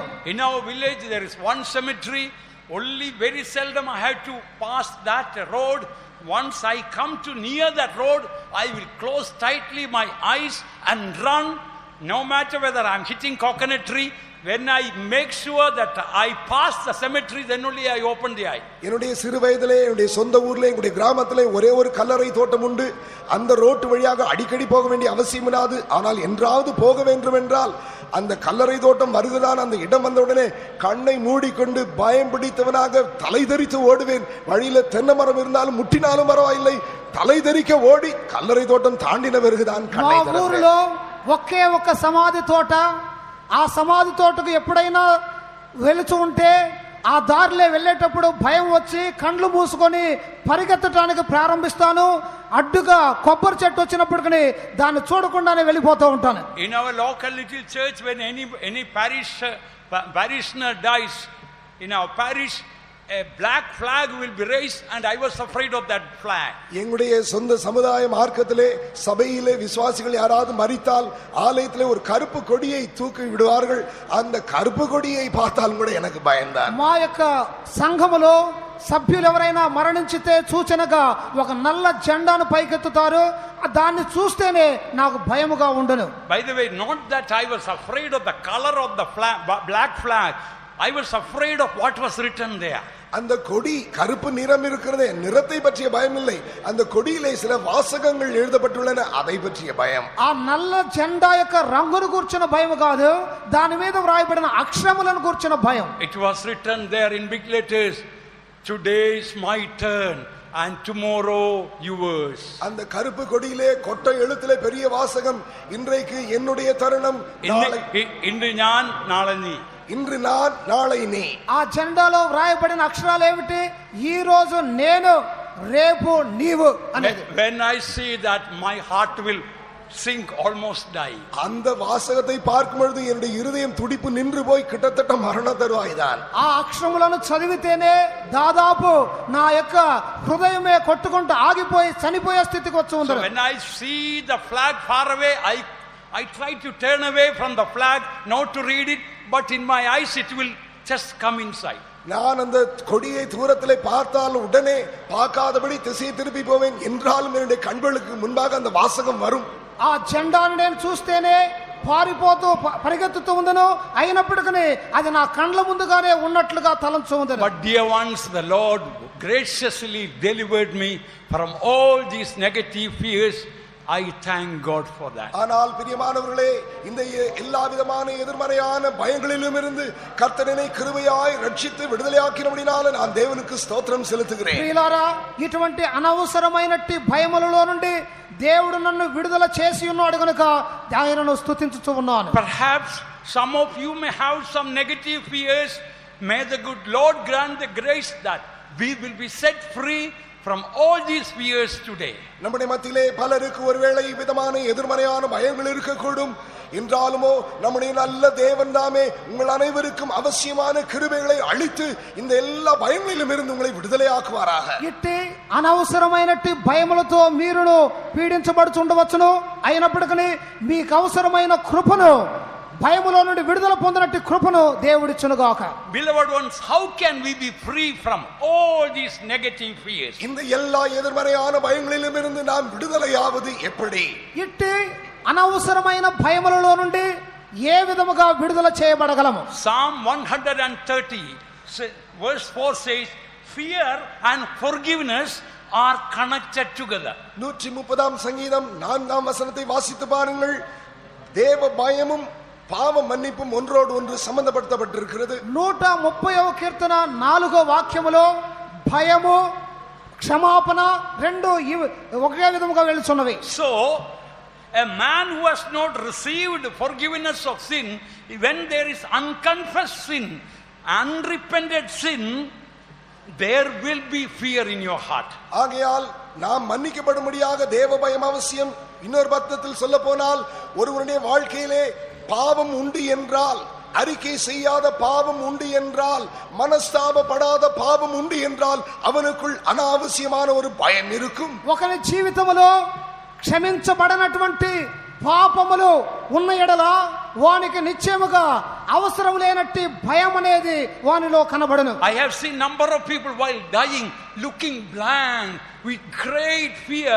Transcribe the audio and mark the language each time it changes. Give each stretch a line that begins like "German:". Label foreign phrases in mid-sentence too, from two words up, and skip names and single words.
English: In our village there is one cemetery. Only very seldom I have to pass that road. Once I come to near that road, I will close tightly my eyes and run, no matter whether I am hitting coconut tree. When I make sure that I pass the cemetery, then only I open the eye.
Tamil: என்னுடைய சிறு வயதிலே, என்னுடைய சொந்த ஊர்ல, என்னுடைய கிராமத்திலே ஒரே ஒரு கல்லறை தோட்டம் உண்டு. அந்த ரோட்டு வழியாக அடிக்கடி போக வேண்டிய அவசியம் இல்லாது. ஆனால் என்றாவது போக வேண்டும் என்றால் அந்த கல்லறை தோட்டம் வருகிறான். அந்த இடம் வந்தவுடனே கண்ணை மூடிக்கொண்டு பயம் பிடித்தவனாக தலை தெறித்து ஓடுவேன். வழியில தென்னை மரம் இருந்தாலும் முட்டினாலும் பரவாயில்லை, தலை தெறிக்க ஓடி கல்லறை தோட்டம் தாண்டின பிறகுதான் கண்ணை திறப்பேன்.
Telugu: ఊరిలో ఒకే ఒక సమాధి తోట. ఆ సమాధి తోటకు ఎప్పుడైనా వెళుతూ ఉంటే ఆ దారిలో వెళ్ళేటప్పుడు భయం వచ్చి కండ్లు మూసుకొని పరిగెత్తడానికి ప్రారంభిస్తాను. అడ్డుగా కొబ్బరి చెట్టు వచ్చినప్పటికీ దాన్ని చూడకుండానే వెళ్ళిపోతూ ఉంటాను.
English: In our local little church, when any parishioner dies in our parish, a black flag will be raised, and I was afraid of that flag.
Tamil: எங்களுடைய சொந்த சமுதாய மார்க்கத்திலே, சபையிலே விசுவாசிகள் யாராவது மரித்தால் ஆலயத்திலே ஒரு கருப்பு கொடியை தூக்கி விடுவார்கள். அந்த கருப்பு கொடியை பார்த்தால் கூட எனக்கு பயம்தான்.
Telugu: మా యొక్క సంఘములో సభ్యులు ఎవరైనా మరణించితే సూచనగా ఒక నల్ల జెండాను పైకెత్తుతారు. దాన్ని చూస్తేనే నాకు భయముగా ఉండను.
English: By the way, not that I was afraid of the color of the black flag. I was afraid of what was written there.
Tamil: அந்த கொடி கருப்பு நிறம் இருக்கிறதே, நிறத்தை பற்றிய பயம் இல்லை. அந்த கொடியிலே சில வாசகங்கள் எழுதப்பட்டுள்ளன, அதை பற்றிய பயம்.
Telugu: ఆ నల్ల జెండా యొక్క రంగును కూర్చున్న భయం కాదు, దాని మీద వ్రాయబడిన అక్షరములను కూర్చున్న భయం.
English: It was written there in big letters, today is my turn and tomorrow yours.
Tamil: அந்த கருப்பு கொடியிலே கொட்டை எழுத்திலே பெரிய வாசகம், இன்றைக்கு என்னுடைய தருணம், இன்று நான் நாளை நீ. இன்று நான் நாளை நீ.
Telugu: ఆ జెండాలో వ్రాయబడిన అక్షరాలు ఏమిటి? ఈ రోజు నేను, రేపు నీవు అనేది.
English: When I see that, my heart will sink, almost die.
Tamil: அந்த வாசகத்தை பார்க்கும் பொழுது என்னுடைய இருதயம் துடிப்பு நின்று போய் கிட்டத்தட்ட மரண தருவாய்தான்.
Telugu: ఆ అక్షరములను చదివితేనే దాదాపు నా యొక్క హృదయమే కొట్టుకుంటూ ఆగిపోయి చనిపోయే స్థితికి వచ్చి ఉంది.
English: So when I see the flag far away, I try to turn away from the flag, not to read it, but in my eyes it will just come inside.
Tamil: நான் அந்த கொடியை தூரத்திலே பார்த்தால் உடனே பார்க்காதபடி திசை திருப்பி போவேன் என்றாலும் என்னுடைய கண்களுக்கு முன்பாக அந்த வாசகம் வரும்.
Telugu: ఆ జెండాను నేను చూస్తేనే పారిపోతూ పరిగెత్తుతూ ఉందను, అయినప్పటికీ అది నా కండ్ల ముందుగానే ఉన్నట్లుగా తలంచు ఉందను.
English: But dear ones, the Lord graciously delivered me from all these negative fears. I thank God for that.
Tamil: ஆனால் பிரியமானவர்களே, இந்த எல்லா விதமான எதிர்மறையான பயங்களிலும் இருந்து கர்த்தர் என்னை கிருபையாய் ரட்சித்து விடுதலையாக்கினபடியால் நான் தேவனுக்கு ஸ்தோத்திரம் செலுத்துகிறேன்.
Telugu: ప్రియులారా, ఇటువంటి అనవసరమైనట్టి భయములలో నుండి దేవుడు నన్ను విడుదల చేసి ఉన్నాడు గనుక ఆయనను స్తుతించుచూ ఉన్నాను.
English: Perhaps some of you may have some negative fears. May the good Lord grant the grace that we will be set free from all these fears today.
Tamil: நம்முடைய மத்தியிலே பலருக்கு ஒருவேளை விதமான எதிர்மறையான பயங்கள் இருக்கக்கூடும். என்றாலுமோ நம்முடைய நல்ல தேவன் தாமே உங்கள் அனைவருக்கும் அவசியமான கிருபைகளை அளித்து இந்த எல்லா பயங்களிலும் இருந்து உங்களை விடுதலையாக்குவாராக.
Telugu: ఇట్టి అనవసరమైనట్టి భయములతో మీరును పీడించబడుచుండవచ్చును, అయినప్పటికీ మీకు అవసరమైన కృపను, భయములో నుండి విడుదల పొందినట్టు కృపను దేవుడిచ్చునుగాక.
English: Beloved ones, how can we be free from all these negative fears?
Tamil: இந்த எல்லா எதிர்மறையான பயங்களிலும் இருந்து நாம் விடுதலையாவது எப்படி?
Telugu: ఇట్టి అనవసరమైన భయములలో నుండి ఏ విధముగా విడుదల చేయబడగలము?
English: Psalm 130 verse 4 says, fear and forgiveness are connected together.
Tamil: 130 சங்கீதம் 4 வசனத்தை வாசித்து பாருங்கள். தேவ பயமும் பாவ மன்னிப்பும் ஒன்றோடு ஒன்று சம்பந்தப்படுத்தப்பட்டிருக்கிறது.
Telugu: 130వ కీర్తన 4వ వాక్యములో భయము క్షమాపణ రెండు ఒకే విధముగా వెళ్తున్నవి.
English: So a man who has not received forgiveness of sin, when there is unconfessed sin, unrepented sin, there will be fear in your heart.
Tamil: ஆகையால் நாம் மன்னிக்கப்படும்படியாக தேவ பயம் அவசியம். இன்னொரு பக்கத்தில் சொல்ல போனால், ஒருவருடைய வாழ்க்கையிலே பாவம் உண்டு என்றால், அறிக்கை செய்யாத பாவம் உண்டு என்றால், மனஸ்தாபப்படாத பாவம் உண்டு என்றால் அவனுக்குள் அனாவசியமான ஒரு பயம் இருக்கும்.
Telugu: ఒకరి జీవితములో క్షమించబడనటువంటి పాపములు ఉన్న ఎడల వానికి నిశ్చయముగా అవసరం లేనట్టి భయం అనేది వానిలో కనబడును.
English: I have seen number of people while dying looking blank with great fear.